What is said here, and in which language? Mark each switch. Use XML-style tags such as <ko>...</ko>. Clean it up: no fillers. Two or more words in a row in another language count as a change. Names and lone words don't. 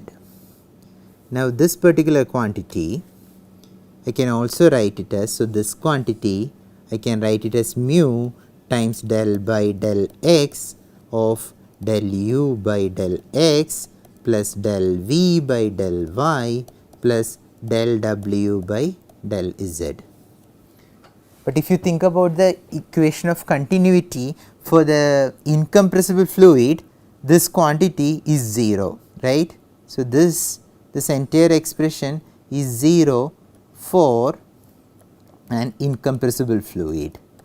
<en>Now this particular quantity I can also write it as, so this quantity I can write it as mu times del by del x of del u by del x plus del v by del y plus del w by del z. But if you think about the equation of continuity for the incompressible fluid, this quantity is 0, right. So this entire expression is 0 for an incompressible fluid.</en>